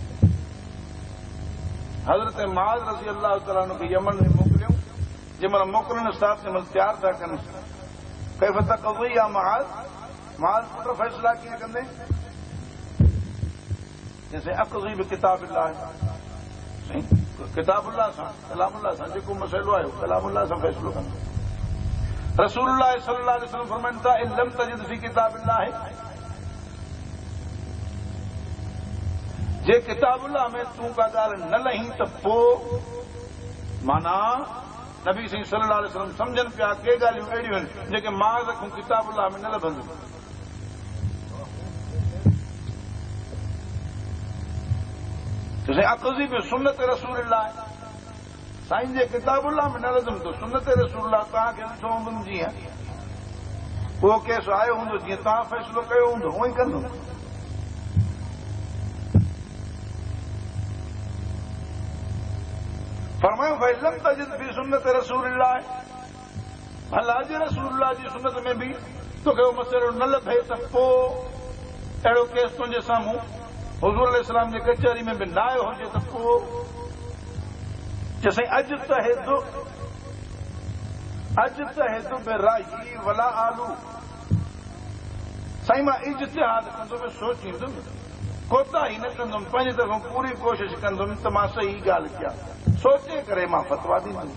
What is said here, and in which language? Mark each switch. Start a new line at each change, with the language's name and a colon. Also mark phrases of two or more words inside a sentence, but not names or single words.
Sindhi: हज़रत माज़ रज़ी अल्लाह ताला खे यमन में मोकिलियो जंहिंमहिल मोकिलण साथ जंहिंमहिल तयारु था कनि
Arabic: كيف تقضي يا معاذ
Sindhi: पुट फ़ैसिला कीअं कंदे जैसे
Arabic: أقضي بكتاب الله
Sindhi: साईं किताबुल्लाह सां कलामुल्लाह सां जेको मसइलो आयो कलामुल्लाह सां फ़ैसिलो कंदो। रसूलुल्लाह
Arabic: صلى الله عليه وسلم
Sindhi: फरमाइनि था
Arabic: إن لم تجد في كتاب الله
Sindhi: जे किताबुल्लाह में तूं का ॻाल्हि न लही त पोइ माना नबी सही
Arabic: صلى الله عليه وسلم
Sindhi: सम्झनि पिया के ॻाल्हियूं अहिड़ियूं आहिनि जेके मां रखूं किताबुल्लाह में न लभंदियूं।
Arabic: أقضي بسنة رسول الله
Sindhi: साईं जे किताबुल्लाह में न लधुमि त सुन्नत रसूलुल्लाह तव्हांखे ॾिठो हूंदुमि जीअं उहो केस आयो हूंदो जीअं तव्हां फ़ैसिलो कयो हूंदो उहो ई कंदुमि। फरमायो भई
Arabic: لم تجد في سنة رسول الله
Sindhi: भला जे रसूलुल्लाह जी सुन्नत में बि तोखे उहो मसइलो न लभे त पोइ अहिड़ो केस तुंहिंजे साम्हूं हुज़ूर अलैहिस्सलाम जे कचहरी में बि न आयो हुजे त पोइ जैसे
Arabic: أجتهد برأيي ولا آلو
Sindhi: साईं मां इज्तिहाद कंदुमि सोचींदुमि कोताही न कंदुमि पंहिंजी तरफ़ां पूरी कोशिश कंदुमि त मां सही ॻाल्हि कयां सोचे करे मां फतवा ॾींदुमि।